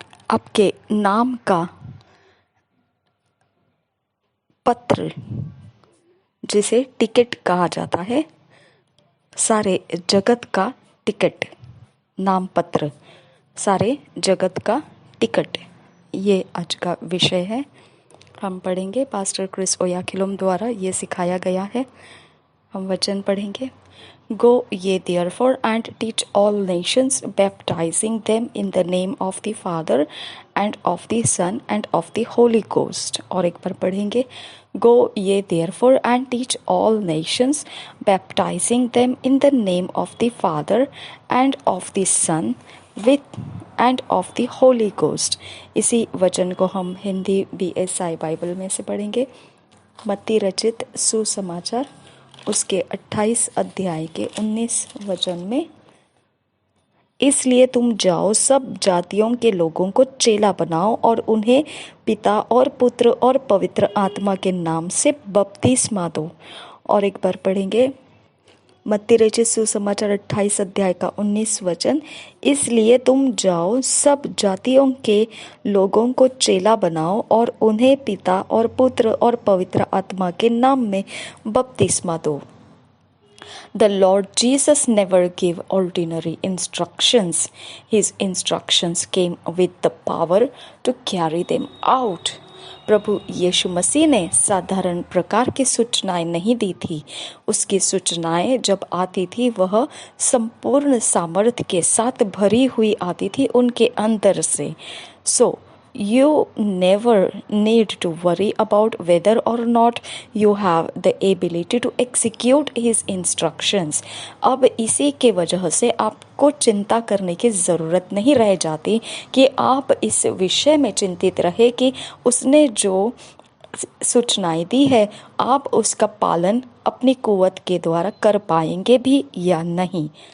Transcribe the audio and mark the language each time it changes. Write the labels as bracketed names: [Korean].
[Hindi] आपके नाम का पत्र जिसे टिकट कहा जाता है, सारे जगत का टिकट, नाम पत्र, सारे जगत का टिकट, ये आज का विषय है। हम पढ़ेंगे, पास्टर क्रिस ओयाखिलोम द्वारा ये सिखाया गया है। हम वचन पढ़ेंगे। [English] Go ye therefore and teach all nations, baptizing them in the name of the Father and of the Son and of the Holy Ghost। [Hindi] और एक बार पढ़ेंगे। [English] Go ye therefore and teach all nations, baptizing them in the name of the Father and of the Son with and of the Holy Ghost। [Hindi] इसी वचन को हम Hindi BSI Bible में से पढ़ेंगे। मत्ती रचित सुसमाचार उसके 28 अध्याय के 19 वचन में, इसलिए तुम जाओ, सब जातियों के लोगों को चेला बनाओ और उन्हें पिता और पुत्र और पवित्र आत्मा के नाम से बपतिस्मा दो। और एक बार पढ़ेंगे, मत्ती रचित सुसमाचार 28 अध्याय का 19 वचन, इसलिए तुम जाओ, सब जातियों के लोगों को चेला बनाओ और उन्हें पिता और पुत्र और पवित्र आत्मा के नाम में बपतिस्मा दो। [English] The Lord Jesus never gave ordinary instructions. His instructions came with the power to carry them out. [Hindi] प्रभु यीशु मसीह ने साधारण प्रकार की सूचनाएं नहीं दी थी। उसकी सूचनाएं जब आती थी वह संपूर्ण सामर्थ्य के साथ भरी हुई आती थी उनके अंदर से। [English] So you never need to worry about whether or not you have the ability to execute his instructions। [Hindi] अब इसी के वजह से आपको चिंता करने की ज़रूरत नहीं रह जाती कि आप इस विषय में चिंतित रहे कि उसने जो सूचनाएं दी है आप उसका पालन अपनी कुव्वत के द्वारा कर पाएंगे भी या नहीं।